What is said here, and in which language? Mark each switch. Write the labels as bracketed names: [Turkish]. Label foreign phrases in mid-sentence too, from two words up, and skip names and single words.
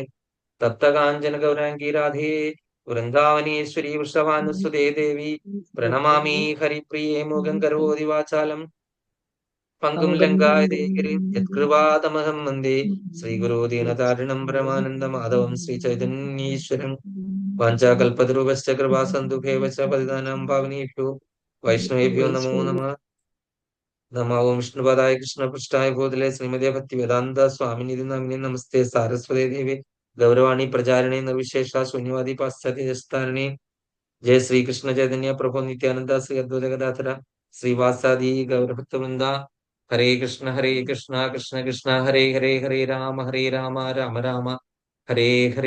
[Sanskrit] തപ്തകാഞ്ചന ഗൗരാംഗീ രാധേ വൃന്ദാവനീശ്വരി വൃഷഭാനുസുതേ ദേവി പ്രണമാമി ഹരിപ്രിയേ മൂകം കരോതി വാചാലം പങ്കും ലങ്കായതേ ഗിരിം യത്കൃപാതമഹം വന്ദേ ശ്രീഗുരോ ദീനതാരിണം പരമാനന്ദ മാധവം ശ്രീചൈതന്യീശ്വരം. വാഞ്ചാകൽപതരുശ്ച കൃപാ സന്തുഭേവ ച പതിതാനാം പാവനേഭ്യോ വൈഷ്ണവേഭ്യോ നമോ നമഃ. നമോ വിഷ്ണുപദായ കൃഷ്ണപൃഷ്ഠായ ഭൂതലേ ശ്രീമതേ ഭക്തിവേദാന്ത സ്വാമിനിധി നാമിനി നമസ്തേ സാരസ്വതേ ദേവി ഗൗരവാണി പ്രചാരിണേ നിർവിശേഷ ശൂന്യവാദി പാശ്ചാത്യസ്ഥാരണേ. ജയ ശ്രീകൃഷ്ണ ചൈതന്യ പ്രഭു നിത്യാനന്ദ ശ്രീ അദ്വൈത ഗദാധര ശ്രീവാസാദി ഗൗരഭക്തവൃന്ദ. ഹരേ കൃഷ്ണ കൃഷ്ണ കൃഷ്ണ ഹരേ ഹരേ ഹരേ രാമ രാമ രാമ ഹരേ ഹരേ.